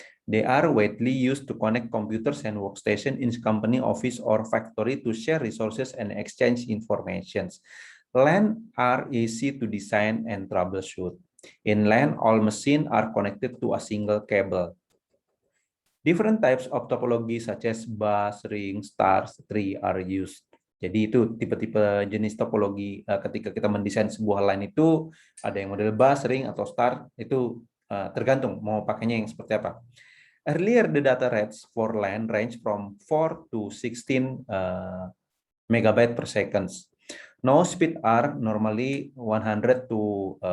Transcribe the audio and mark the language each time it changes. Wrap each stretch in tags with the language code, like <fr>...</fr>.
<en>They are widely used to connect computers and workstations in company office or factory to share resources and exchange information. LAN are easy to design and troubleshoot. In LAN, all machines are connected to a single cable. Different types of topology such as bus, ring, stars, tree are used.</en> <id>Jadi itu tipe-tipe jenis topologi ketika kita mendesain sebuah line itu ada yang model bus, ring, atau star, itu tergantung mau pakainya yang seperti apa.</id> <en>Earlier, the data rates for LAN range from 4 to 16 megabyte per second. Now speed are normally 100 to</en>